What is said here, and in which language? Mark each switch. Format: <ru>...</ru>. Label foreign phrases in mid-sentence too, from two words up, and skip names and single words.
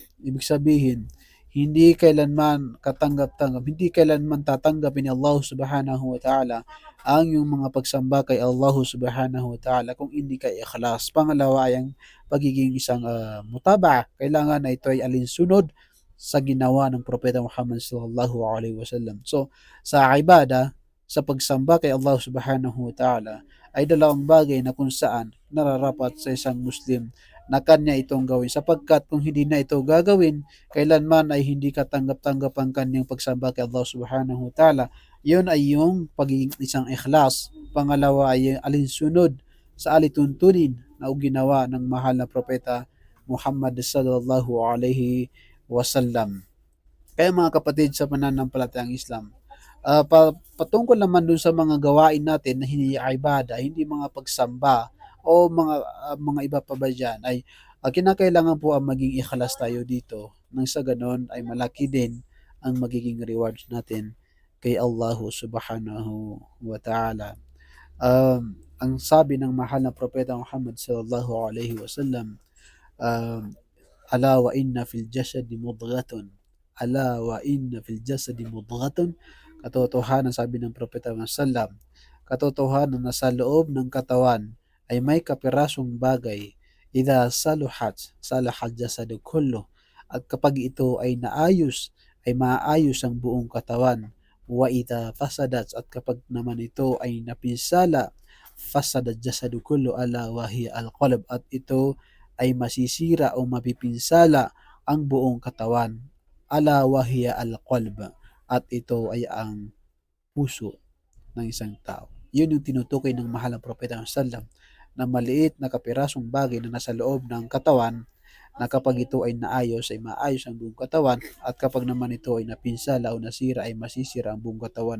<tl>Ibig sabihin, hindi kailanman katanggap-tanggap, hindi kailanman tatanggapin ni</tl> <ar>الله سبحانه وتعالى</ar> <tl>ang yung mga pagsamba kay</tl> <ar>الله سبحانه وتعالى</ar> <tl>kung hindi ka ikhlas. Pangalawa ay ang pagiging isang mutaba. Kailangan na ito ay alinsunod sa ginawa ng Propeta Muhammad</tl> <ar>صلى الله عليه وسلم.</ar> <tl>So, sa ibada, sa pagsamba kay</tl> <ar>الله سبحانه وتعالى</ar> <tl>ay dalawang bagay na kung saan nararapat sa isang Muslim na kanya itong gawin, sapagkat kung hindi na ito gagawin, kailanman ay hindi katanggap-tanggap ang kanyang pagsamba kay</tl> <ar>الله سبحانه وتعالى.</ar> <tl>Yun ay yung pagiging isang ikhlas. Pangalawa ay alinsunod sa alituntunin na ginawa ng mahal na propeta Muhammad</tl> <ar>صلى الله عليه وسلم.</ar> <tl>Kaya mga kapatid sa pananampalatayang Islam, patungkol naman dun sa mga gawain natin na hindi ibada, hindi mga pagsamba o mga iba pa ba diyan, ay kinakailangan po ang maging ikhlas tayo dito, nang sa ganon ay malaki din ang magiging rewards natin kay</tl> <ar>الله سبحانه وتعالى.</ar> <tl>Ang sabi ng mahal na propeta Muhammad</tl> <ar>صلى الله عليه وسلم,</ar> <tl>um,</tl> <ar>ألا وإن في الجسد مضغة, ألا وإن في الجسد مضغة,</ar> <tl>katotohanan, sabi ng propeta Muhammad sallam, katotohanan na sa loob ng katawan ay may kapirasong bagay,</tl> <ar>إذا صلحت صلح الجسد كله,</ar> <tl>at kapag ito ay naayos ay maayos ang buong katawan.</tl> <ar>وإذا فسدت,</ar> <tl>at kapag naman ito ay napinsala,</tl> <ar>فسد الجسد كله ألا وهي القلب,</ar> <tl>at ito ay masisira o mapipinsala ang buong katawan.</tl> <ar>ألا وهي القلب,</ar> <tl>at ito ay ang puso ng isang tao. Yun yung tinutukoy ng mahal na propeta sallam, na maliit na kapirasong bagay na nasa loob ng katawan na kapag ito ay naayos ay maayos ang buong katawan at kapag naman ito ay napinsala o nasira ay masisira ang buong katawan.</tl>